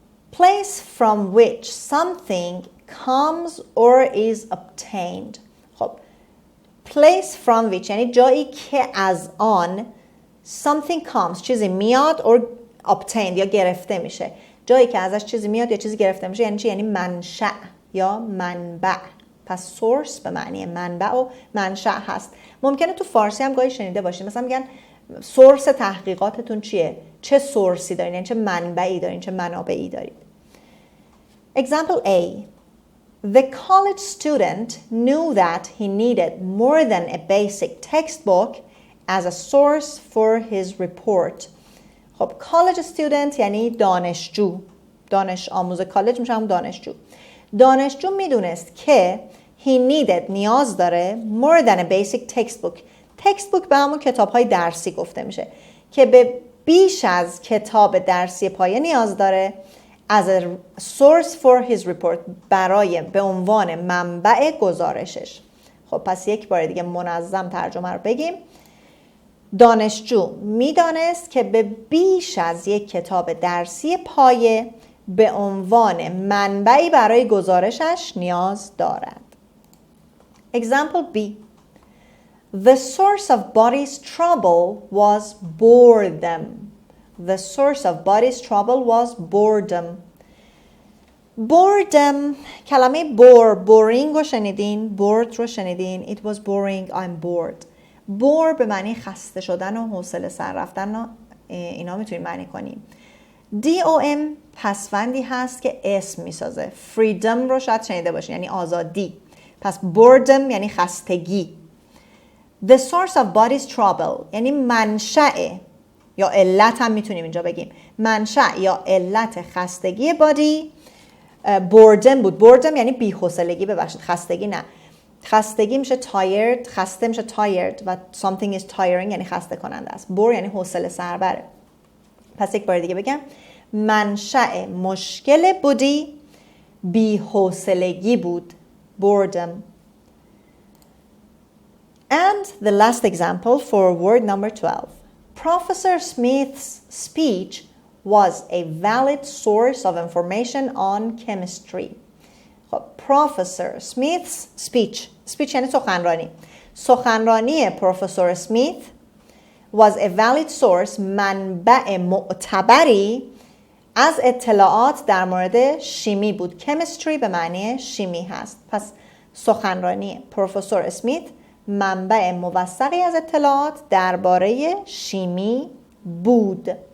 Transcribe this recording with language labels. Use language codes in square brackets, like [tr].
[en] Place from which something comes or is obtained. [fa] خب [en] place from which [fa] یعنی جایی که از آن [en] something comes [fa] چیزی میاد [en] or obtained [fa] یا گرفته میشه. جایی که ازش چیزی میاد یا چیزی گرفته میشه یعنی چی؟ یعنی منشأ یا منبع. پس source به معنی منبع و منشأ هست. ممکنه تو فارسی هم گاهی شنیده باشید، مثلا میگن سورس تحقیقاتتون چیه؟ چه سورسی دارین؟ یعنی چه منبعی دارین؟ چه منابعی دارید؟ [en] Example A. The college student knew that he needed more than a basic textbook as a source for his report. [fa] خب college student یعنی دانشجو، دانش آموز کالج میشه هم دانشجو. دانشجو میدونست که [en] he needed [fa] نیاز داره [en] more than a basic textbook. [fa] textbook به همون کتاب های درسی گفته میشه که به بیش از کتاب درسی پایه نیاز داره [en] as a source for his report [fa] برای به عنوان منبع گزارشش. خب پس یک بار دیگه منظم ترجمه رو بگیم. دانشجو میدانست که به بیش از یک کتاب درسی پایه به عنوان منبعی برای گزارشش نیاز دارد. [en] Example B. The source of body's trouble was boredom. The source of body's trouble was boredom. Boredom کلمه boring [fa] رو شنیدین؟ [en] bored رو شنیدین؟ It was boring, I'm bored. [fa] bore به معنی خسته شدن و حوصله سر رفتن و اینا میتونیم معنی کنیم. DOM پسوندی هست که اسم میسازه. freedom رو شاید شنیده باشین یعنی آزادی. پس boredom یعنی خستگی. [en] The source of body's trouble [fa] یعنی منشأ یا علت هم میتونیم اینجا بگیم. منشأ یا علت خستگی بادی boredom بود. boredom یعنی بی‌حوصلگی، ببخشید خستگی نه. خستگی میشه tired، خسته میشه tired و [en] something is tiring [fa] یعنی خسته کننده است. bore یعنی حوصله سربره. پس یک بار دیگه بگم منشأ مشکل بودی بی‌حوصلگی بود. [en] boredom. And the last example for word number 12. Professor Smith's speech was a valid source of information on chemistry. [fa] خب Professor Smith's speech یعنی سخنرانی. سخنرانی پروفسور اسمیت [en] was a valid source [fa] منبع معتبری از اطلاعات در مورد شیمی بود. chemistry به معنی شیمی هست. پس سخنرانی پروفسور اسمیت منبع موثقی از اطلاعات درباره شیمی بود.